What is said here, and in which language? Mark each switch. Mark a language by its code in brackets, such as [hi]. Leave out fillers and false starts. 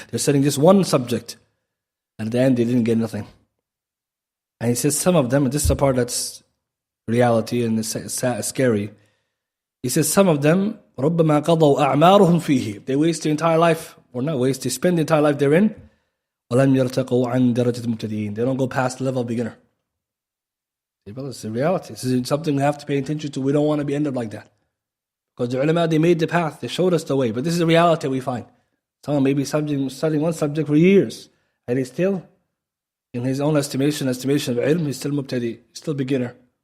[en] They're studying just one subject. And at the end, they didn't get nothing. And he says some of them, and this is the part that's reality and it's scary. He says some of them, [ar] ربما قضوا أعمارهم فيه. [en] They waste their entire life, or not waste, they spend the entire life therein. [ar] ولم يرتقوا عن درجة المبتدئين. [en] They don't go past the level of beginner. Well, it's a reality. This is something we have to pay attention to. We don't want to be end up like that. Because the ulama, they made the path. They showed us the way. But this is a reality we find. Someone may be studying one subject for years. And he's still, in his own estimation of ilm, he's still mubtadi, still beginner.